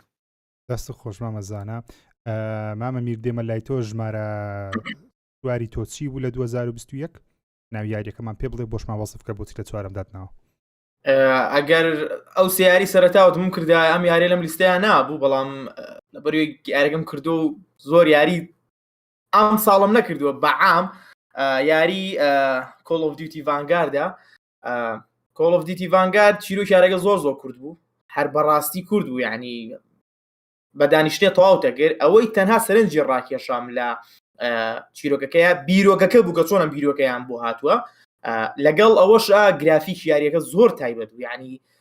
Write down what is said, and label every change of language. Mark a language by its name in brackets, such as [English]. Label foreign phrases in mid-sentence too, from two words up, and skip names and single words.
[Central Kurdish] دەست خۆش مامەزانە مامە میر دێمە لای تۆ ژمارە سواری تۆچی بوو لە 2021 ناو یاریەکەمان پێ بڵێ بۆشمان وەسفکە بۆچی لە چوارم دادنەوە ئەگەر ئەو سیاری سەرەتاوتم کردای ئەم یاری لەم لیستەیە نابوو بەڵام لەبەروی یاریەکەم کردو و زۆر یاری ئەم ساڵم نەکردووە بەعام یاری Call of Duty Vanguardە Call of Duty Vanguard چیرۆکی یاریەکە زۆر زۆر کورد بوو هەر بەڕاستی کورد بوو یعنی بە دانیشتێ تەواو دەکرد ئەوەی تەنها سەرنجی ڕاکێشام لە چیرۆکەکەیە بیرۆکەکە بوو کە چۆنم بیرۆکەیان بۆ هاتووە لەگەڵ ئەوەش گرافیک یاریەکە زۆر تایبەت بوو یعنی